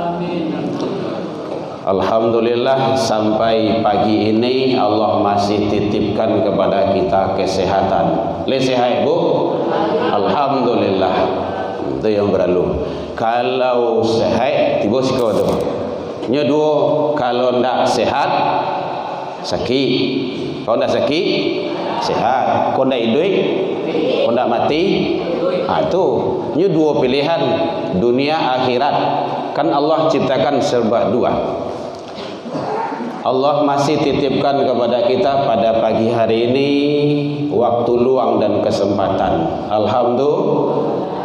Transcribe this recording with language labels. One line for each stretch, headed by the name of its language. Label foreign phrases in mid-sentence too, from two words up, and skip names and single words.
Indonesian: Alhamdulillah sampai pagi ini Allah masih titipkan kepada kita kesehatan. Sehat Bu? Alhamdulillah.
Minangkabau: Itu yang berlalu. Kalau sehat tiba sikau tu. Nya dua, kalau ndak sehat sakit. Kalau ndak sakit sehat. Kalau ndak hidup, kalau ndak mati,
Indonesian: itu ini dua pilihan, dunia akhirat. Kan Allah ciptakan serba dua. Allah masih titipkan kepada kita pada pagi hari ini waktu luang dan kesempatan. Alhamdulillah.